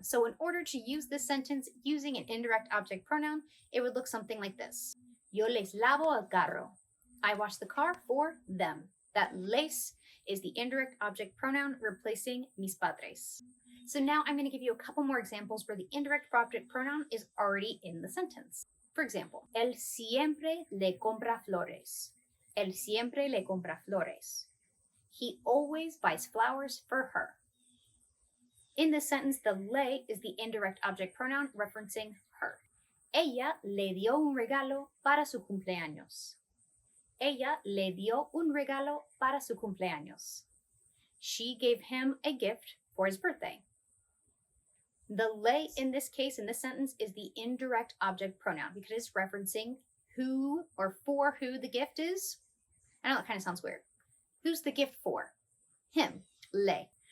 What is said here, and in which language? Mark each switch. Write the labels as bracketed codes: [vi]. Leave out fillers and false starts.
[en] So in order to use this sentence using an indirect object pronoun, it would look something like this. [es] Yo les lavo el carro. [en] I wash the car for them. That les is the indirect object pronoun replacing mis padres. So now I'm going to give you a couple more examples where the indirect object pronoun is already in the sentence. For example, [es] él siempre le compra flores. Él siempre le compra flores. [en] He always buys flowers for her. In this sentence, the le is the indirect object pronoun referencing her. [es] Ella le dio un regalo para su cumpleaños. Ella le dio un regalo para su cumpleaños. [en] She gave him a gift for his birthday. The le in this case, in this sentence, is the indirect object pronoun because it's referencing who or for who the gift is. I know that kind of sounds weird. Who's the gift for? Him, le.